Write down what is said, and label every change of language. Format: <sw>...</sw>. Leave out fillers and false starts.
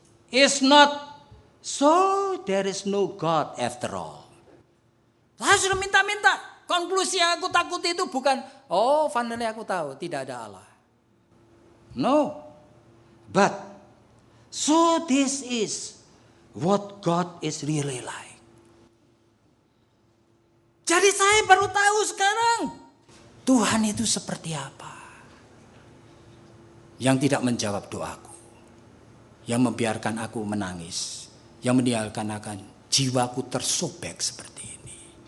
<en>Is not so there is no God after all.</en> <id>Saya sudah minta. Konklusi yang aku takuti itu bukan, oh finally aku tahu tidak ada Allah.</id> <en>No. But, so this is what God is really like.</en> <id>Jadi saya baru tahu sekarang, Tuhan itu seperti apa. Yang tidak menjawab doaku. Yang membiarkan aku menangis. Yang meninggalkan akan jiwaku tersobek seperti ini.</id>